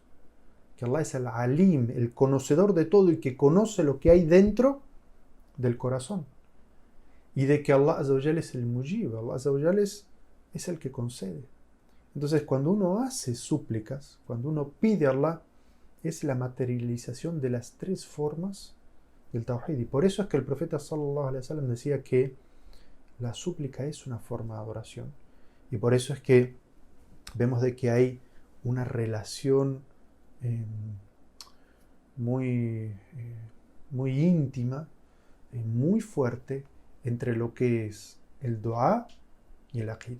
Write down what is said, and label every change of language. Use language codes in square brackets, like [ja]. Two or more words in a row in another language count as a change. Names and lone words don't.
[es] Que Allah es el Alim, el conocedor de todo y que conoce lo que hay dentro del corazón. Y de que [ar] الله عز وجل [es] es el Mujib, [ar] الله عز وجل [es] es el que concede. Entonces, cuando uno hace súplicas, cuando uno pide a Allah, es la materialización de las tres formas del Tawhid. Y por eso es que el profeta [ar] صلى الله عليه وسلم [es] decía que la súplica es una forma de adoración. Y por eso es que vemos de que hay una relación muy íntima, muy fuerte entre lo que es el dua y el aqida.